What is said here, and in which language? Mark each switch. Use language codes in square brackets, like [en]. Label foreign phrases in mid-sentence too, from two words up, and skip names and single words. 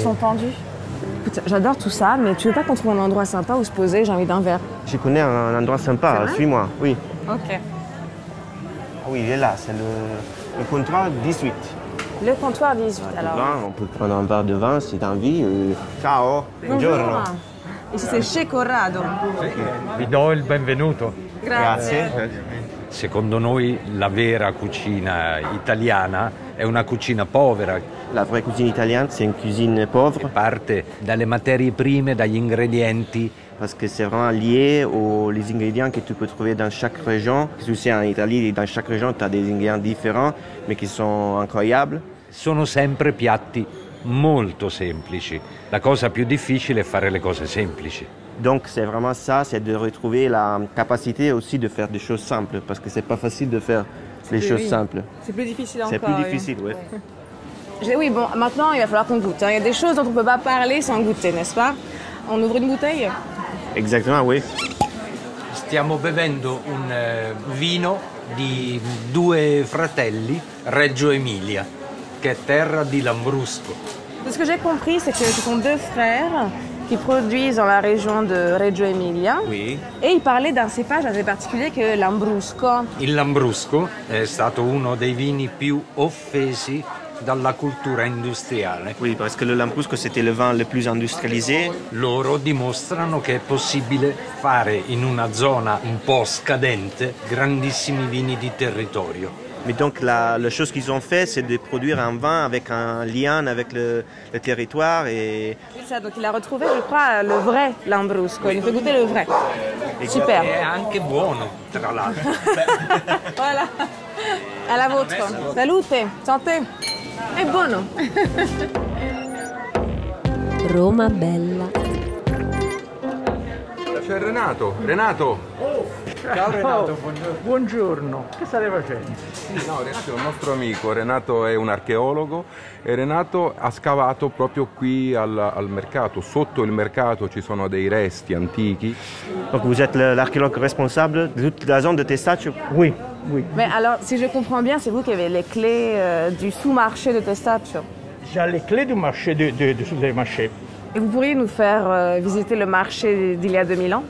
[fr] elles sont pendues. Écoute, j'adore tout ça, mais tu veux pas qu'on trouve un endroit sympa où se poser? J'ai envie d'un verre. Je connais un endroit sympa, vrai suis-moi. Oui. Ok. Ah oui, il est là, c'est le comptoir 18. Le comptoir 18 Du alors. vin, on peut prendre un verre de vin si tu as envie. [it] Ciao, buongiorno. [fr] Ici c'est chez Corrado. [it] Vi do il benvenuto. Grazie. Secondo noi la vera cucina italiana è una cucina povera, [fr] La vraie cuisine italienne, c'est une cuisine pauvre [it] parte dalle materie prime, dagli ingredienti. [fr] parce que c'est vraiment lié aux les ingrédients que tu peux trouver dans chaque région. Tu sais, en Italie, dans chaque région, tu as des ingrédients différents, mais qui sont incroyables. [it] Sono sempre piatti molto semplici. La cosa più difficile è fare le cose semplici. [fr] Donc c'est vraiment ça, c'est de retrouver la capacité aussi de faire des choses simples, parce que c'est pas facile de faire les choses simples. C'est plus difficile encore. C'est plus difficile, oui. Oui, bon, maintenant il va falloir qu'on goûte. Hein. Il y a des choses dont on ne peut pas parler sans goûter, n'est-ce pas? On ouvre une bouteille? Exactement, oui. [it] Stiamo bevendo un vino di due fratelli, Reggio Emilia, che è terra di Lambrusco. [fr] De ce que j'ai compris, c'est que ce sont deux frères qui produisent dans la région de Reggio Emilia. Oui. Et ils parlaient d'un cépage assez particulier que l'Ambrusco. [it] Il Lambrusco è stato uno dei vini più offesi dalla cultura industriale. [fr] Oui, parce que le Lambrusco, c'était le vin le plus industrialisé. [it] Loro dimostrano che è possibile fare in una zona un po' scadente grandissimi vini di territorio. [fr] Mais donc la chose qu'ils ont fait, c'est de produire un vin avec un lien avec le territoire et C'est ça, donc il a retrouvé, je crois, le vrai Lambrusco. Il nous fait goûter le vrai. Super. [it] È anche buono, tra l'altro. [fr] Voilà. À la vôtre. [it] Salute. Santé. È buono. Roma bella. C'è Renato. Renato! Ciao Renato, Buongiorno, che state facendo? No, Renato è un nostro amico. Renato è un archeologo e Renato ha scavato proprio qui al mercato. Sotto il mercato ci sono dei resti antichi. [fr] donc vous êtes l'archéologue responsable de toute la zone de Testaccio. Oui, oui. Mais alors, si je comprends bien, c'est vous qui avez les clés du sous-marché de Testaccio. J'ai les clés du marché des marchés. Et vous pourriez nous faire visiter le marché d'il y a 2000 ans?